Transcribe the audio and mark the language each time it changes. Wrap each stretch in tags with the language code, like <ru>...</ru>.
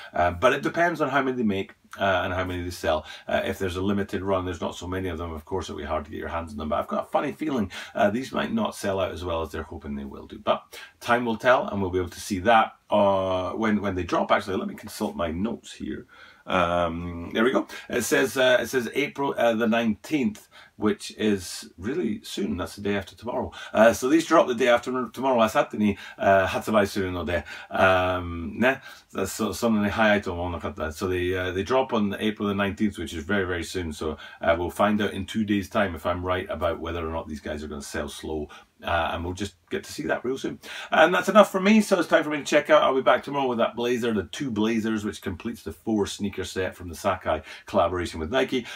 <en>But it depends on how many they make. And how many they sell. If there's a limited run, there's not so many of them, of course, it'll be hard to get your hands on them. But I've got a funny feeling these might not sell out as well as they're hoping they will do. But time will tell, and we'll be able to see that when they drop. Actually, let me consult my notes here. There we go. It says April the 19th, which is really soon. That's the day after tomorrow. So these drop the day after tomorrow.</en> <ja>明後日に発売するので、ね、そんなに早いと思わなかった。</ja> <en>So they drop on April the 19th, which is very, very soon. So we'll find out in 2 days' time if I'm right about whether or not these guys are going to sell slow. And we'll just get to see that real soon. And that's enough for me, so it's time for me to check out. I'll be back tomorrow with that blazer, the 2 blazers, which completes the 4 sneaker set from the Sakai collaboration with Nike.</en>